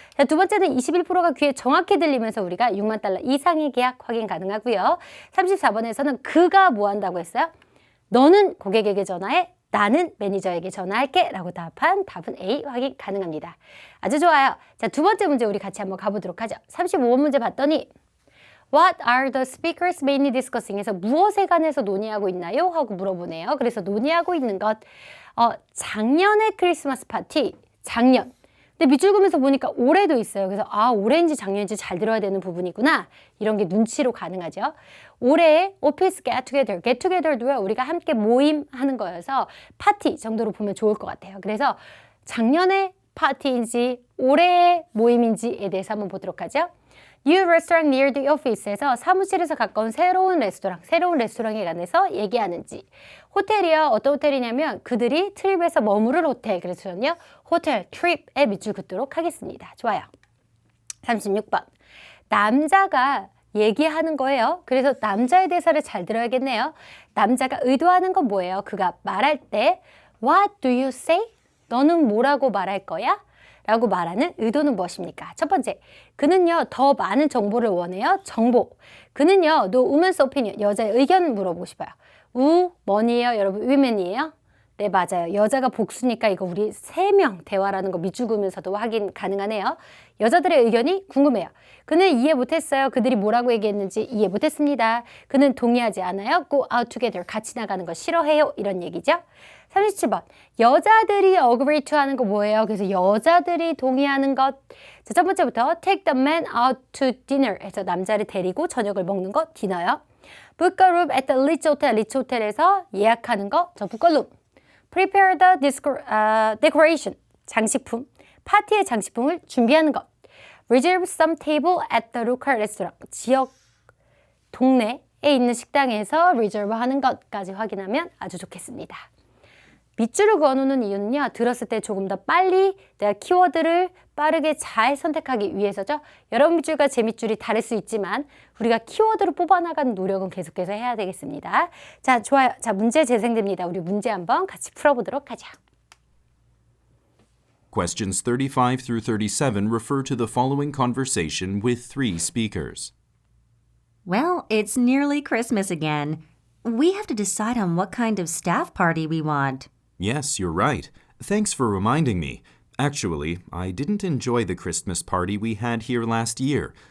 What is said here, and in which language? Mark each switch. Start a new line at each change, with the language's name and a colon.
Korean: 자, 두 번째는 21%가 귀에 정확히 들리면서 우리가 6만 달러 이상의 계약 확인 가능하고요. 34번에서는 그가 뭐 한다고 했어요? 너는 고객에게 전화해, 나는 매니저에게 전화할게 라고 답한 답은 A 확인 가능합니다. 아주 좋아요. 자, 두 번째 문제 우리 같이 한번 가보도록 하죠. 35번 문제 봤더니
English: What are the speakers mainly discussing?
Korean: 해서 무엇에 관해서 논의하고 있나요? 하고 물어보네요. 그래서 논의하고 있는 것 작년의 크리스마스 파티, 작년. 근데 밑줄 그으면서 보니까 올해도 있어요. 그래서 올해인지 작년인지 잘 들어야 되는 부분이구나. 이런 게 눈치로 가능하죠. 올해의 오피스 get-together도요. 우리가 함께 모임하는 거여서 파티 정도로 보면 좋을 것 같아요. 그래서 작년의 파티인지 올해의 모임인지에 대해서 한번 보도록 하죠.
English: New restaurant near the office
Korean: 에서 사무실에서 가까운 새로운 레스토랑에 관해서 얘기하는지. 호텔이요. 어떤 호텔이냐면 그들이 트립에서 머무를 호텔. 그래서 저는요. 호텔 트립에 밑줄 긋도록 하겠습니다. 좋아요. 36번. 남자가 얘기하는 거예요. 그래서 남자의 대사를 잘 들어야겠네요. 남자가 의도하는 건 뭐예요? 그가 말할 때
English: What do you say?
Korean: 너는 뭐라고 말할 거야? 라고 말하는 의도는 무엇입니까? 첫 번째, 그는요 더 많은 정보를 원해요. 정보. 그는요
English: no woman's opinion,
Korean: 여자의 의견 물어보고 싶어요. 뭐니에요? 여러분 women이에요? 네, 맞아요. 여자가 복수니까 이거 우리 3명 대화라는 거 밑줄 그으면서도 확인 가능하네요. 여자들의 의견이 궁금해요. 그는 이해 못했어요. 그들이 뭐라고 얘기했는지 이해 못했습니다. 그는 동의하지 않아요.
English: Go out together.
Korean: 같이 나가는 거 싫어해요. 이런 얘기죠. 37번. 여자들이
English: agree to
Korean: 하는 거 뭐예요? 그래서 여자들이 동의하는 것. 자, 첫 번째부터
English: take the man out to dinner
Korean: 해서 남자를 데리고 저녁을 먹는 거 디너요.
English: book a room at the Ritz Hotel.
Korean: 리츠 호텔에서 예약하는 거.
English: 저 book a room. prepare the decoration.
Korean: 장식품. 파티의 장식품을 준비하는 것.
English: reserve some table at the local restaurant.
Korean: 지역 동네에 있는 식당에서 reserve 하는 것까지 확인하면 아주 좋겠습니다. 밑줄을 그어놓는 이유는요. 들었을 때 조금 더 빨리 내가 키워드를 빠르게 잘 선택하기 위해서죠. 여러분 밑줄과 제 밑줄이 다를 수 있지만 우리가 키워드를 뽑아나가는 노력은 계속해서 해야 되겠습니다. 자, 좋아요. 자, 문제 재생됩니다. 우리 문제 한번 같이 풀어보도록 하죠.
English: Questions 35 through 37 refer to the following conversation with 3 speakers. Well, it's nearly Christmas again. We have to decide on what kind of staff party we want. Yes, you're right. Thanks for reminding me. Actually, I didn't enjoy the Christmas party we had here last year.